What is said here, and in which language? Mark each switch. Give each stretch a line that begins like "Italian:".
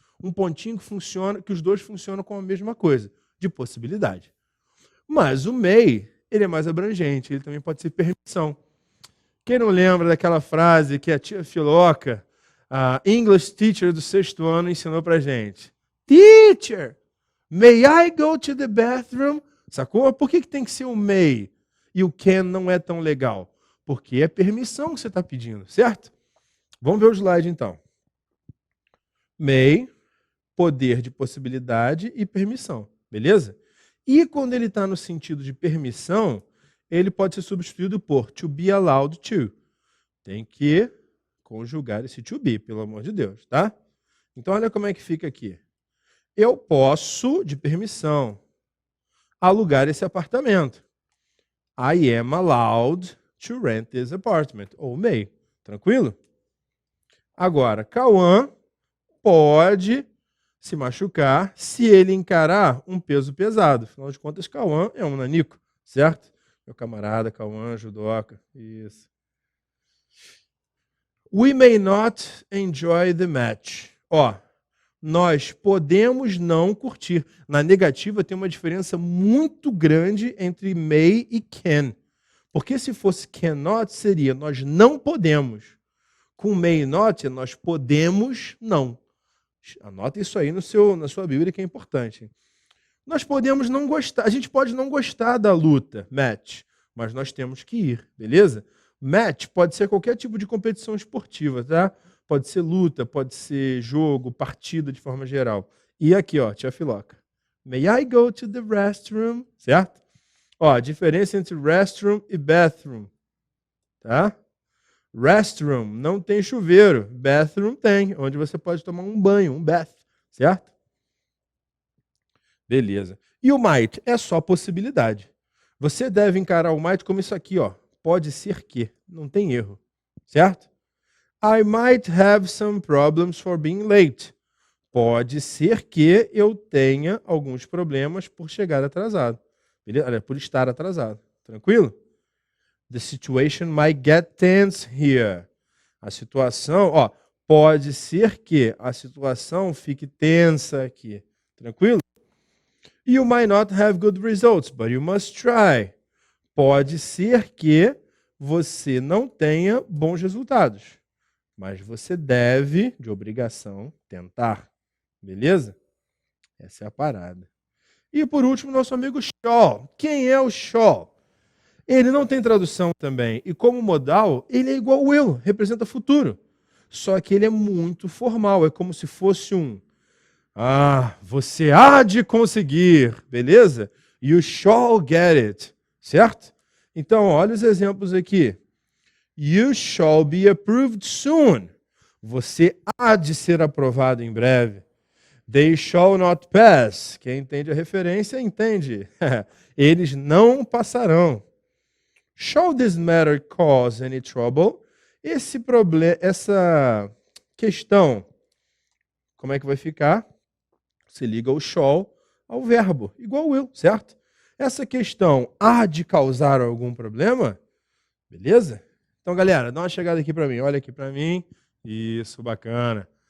Portuguese: Um pontinho que funciona, que os dois funcionam com a mesma coisa, de possibilidade. Mas o may, ele é mais abrangente, ele também pode ser permissão. Quem não lembra daquela frase que a tia Filoca, a English teacher do 6º ano, ensinou pra gente?
English: Teacher, may I go to the bathroom?
Portuguese: Sacou? Por que tem que ser o may e o can não é tão legal? Porque é permissão que você está pedindo, certo? Vamos ver o slide então. May, poder de possibilidade e permissão, beleza? E quando ele está no sentido de permissão, ele pode ser substituído por to be allowed to. Tem que conjugar esse to be, pelo amor de Deus, tá? Então olha como é que fica aqui. Eu posso, de permissão, alugar esse apartamento.
English: I am allowed to rent this apartment.
Portuguese: Ou may. Tranquilo? Agora, Cauã pode se machucar se ele encarar um peso pesado. Afinal de contas, Cauã é um nanico, certo? Meu camarada Cauã, judoca. Isso.
English: We may not enjoy the match.
Portuguese: Ó, nós podemos não curtir. Na negativa tem uma diferença muito grande entre may e can. Porque se fosse cannot, seria nós não podemos. Com may not, nós podemos não. Anota isso aí na sua Bíblia, que é importante. Nós podemos não gostar, a gente pode não gostar da luta, match, mas nós temos que ir, beleza? Match pode ser qualquer tipo de competição esportiva, tá? Pode ser luta, pode ser jogo, partida de forma geral. E aqui, ó,
English: tia Filoca. May I go to the restroom?
Portuguese: Certo? Ó, a diferença entre restroom e bathroom, tá? Restroom não tem chuveiro, bathroom tem, onde você pode tomar um banho, um bath, certo? Beleza. E o might é só possibilidade. Você deve encarar o might como isso aqui, ó. Pode ser que, não tem erro, certo?
English: I might have some problems for being late.
Portuguese: Pode ser que eu tenha alguns problemas por chegar atrasado. Beleza? Por estar atrasado. Tranquilo?
English: The situation might get tense here.
Portuguese: A situação, ó, pode ser que a situação fique tensa aqui. Tranquilo?
English: You might not have good results, but you must try.
Portuguese: Pode ser que você não tenha bons resultados, mas você deve, de obrigação, tentar. Beleza? Essa é a parada. E por último, nosso amigo shall. Quem é o shall? Ele não tem tradução também. E como modal, ele é igual ao will, representa futuro. Só que ele é muito formal. É como se fosse um... você há de conseguir, beleza?
English: You shall get it,
Portuguese: certo? Então, olha os exemplos aqui.
English: You shall be approved soon.
Portuguese: Você há de ser aprovado em breve.
English: They shall not pass.
Portuguese: Quem entende a referência, entende. Eles não passarão.
English: Shall this matter cause any trouble?
Portuguese: Essa questão, como é que vai ficar? Você liga o shall ao verbo, igual o will, certo? Essa questão há de causar algum problema? Beleza? Então, galera, dá uma chegada aqui para mim. Olha aqui para mim. Isso, bacana.